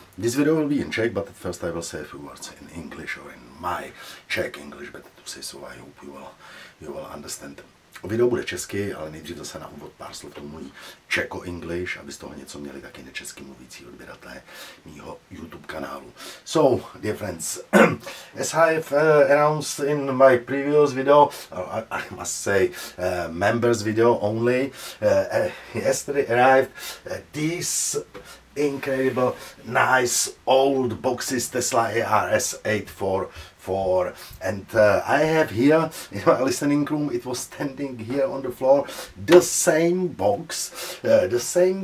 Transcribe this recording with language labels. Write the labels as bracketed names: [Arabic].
[English] This video will be in Czech, but at first I will say a few words in English or in my Czech English, better to say, so I hope you will understand. [Czech] Video bude česky, ale nejdřív zase na úvod pár slov tomu mluví Czech-English, aby z toho něco měli taky nečesky mluvící odběratelé mýho YouTube kanálu. [English] So, dear friends, as I have announced in my previous video, I must say members video only, yesterday arrived these incredible, nice old boxes Tesla ARS 844, and I have here in my listening room, it was standing here on the floor, the same box ARS